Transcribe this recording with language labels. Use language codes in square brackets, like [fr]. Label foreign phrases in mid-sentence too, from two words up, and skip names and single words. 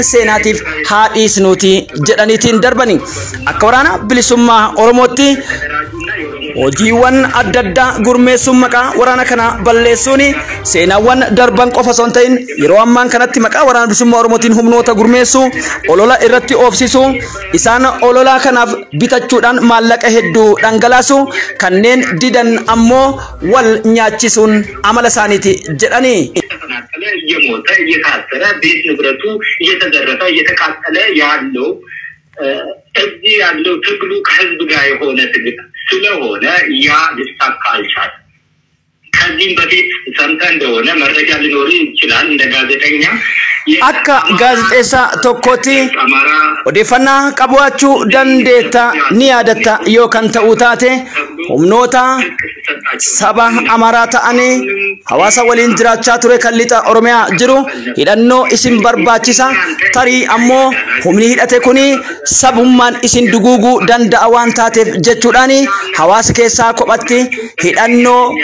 [om] seenaatiif haa dhiisnuuti jedhaniitiin darbani akka waraana bilisummaa Oromootti hojiiwwan adda addaa gurmeessuun maqaa waraana kana balleessuun seenaawwan darban qofa osoo hin ta'in yeroo ammaan kanatti maqaa waraana bilisummaa Oromootiin humnoota gurmeessu olola irratti oofsisu isaan olola kanaaf bitachuudhaan maallaqa hedduu dhangalaasu kanneen didan ammoo wal nyaachisuun amala isaaniiti jedhanii [am] እየሞተ እየታሰረ ቤት ንብረቱ እየተዘረፈ እየተቃጠለ ያለው እዚህ ያለው ትግሉ ከህዝብ ጋር የሆነ ትግል ስለሆነ ያ ሊሳካ አልቻለም። ከዚህም በፊት ሰምተህ እንደሆነ መረጃ ሊኖር ይችላል እንደ ጋዜጠኛ [om] akka gaazexeessaa tokkotti odeeffannaa qabaachuu dandeetta ni yaadatta yookaan ta'uu taate humnoota saba Amaaraa ta'anii hawaasa waliin jiraachaa ture kan lixa Oromiyaa jiru hidhannoo isin barbaachisa tarii ammoo humni hidhate kuni sabummaan isin duguuguu danda'a waan taateef jechuudhaan hawaasa keessaa kophatti hidhannoo